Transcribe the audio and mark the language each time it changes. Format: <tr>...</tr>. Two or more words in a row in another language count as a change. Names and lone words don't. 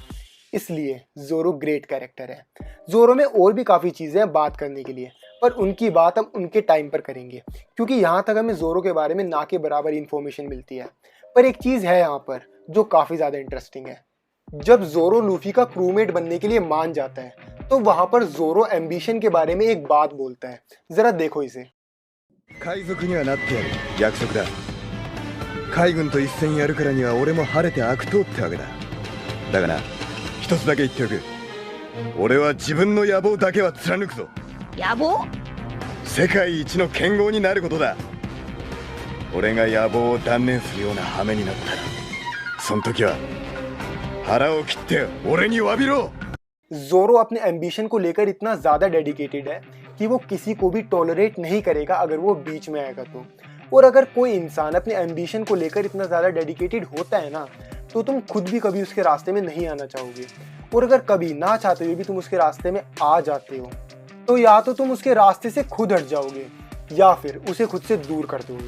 <hi>इसलिए जोरो</hi> <en>great character</en> <hi>है। जोरो में और भी काफ़ी चीज़ें हैं बात करने के लिए, पर उनकी बात हम उनके टाइम पर करेंगे, क्योंकि यहाँ तक हमें जोरो के बारे में ना के बराबर इन्फॉर्मेशन मिलती है। पर एक चीज़ है यहाँ पर जो काफ़ी ज़्यादा इंटरेस्टिंग है। जब जोरो लूफी का क्रूमेट बनने के लिए मान जाता है, तो वहाँ पर जोरो एम्बिशन के बारे में एक बात बोलता है। ज़रा देखो इसे।</hi> <ja>海賊にはなってやる約束だ。海軍と一戦やるからには俺も晴れて悪党ってわけだ。だがな、一つだけ言っておく。俺は自分の野望だけは貫くぞ。野望？世界一の剣豪になることだ。俺が野望を断念するような羽目になったら、その時は腹を切って俺に詫びろ。</ja> <hi>जोरो अपने एम्बिशन को लेकर इतना ज़्यादा डेडिकेटेड है कि वो किसी को भी टॉलरेट नहीं करेगा अगर वो बीच में आएगा तो। और अगर कोई इंसान अपने एम्बिशन को लेकर इतना ज़्यादा डेडिकेटेड होता है ना, तो तुम खुद भी कभी उसके रास्ते में नहीं आना चाहोगे। और अगर कभी ना चाहते हुए भी तुम उसके रास्ते में आ जाते हो, तो या तो तुम उसके रास्ते से खुद हट जाओगे या फिर उसे खुद से दूर कर दोगे।</hi>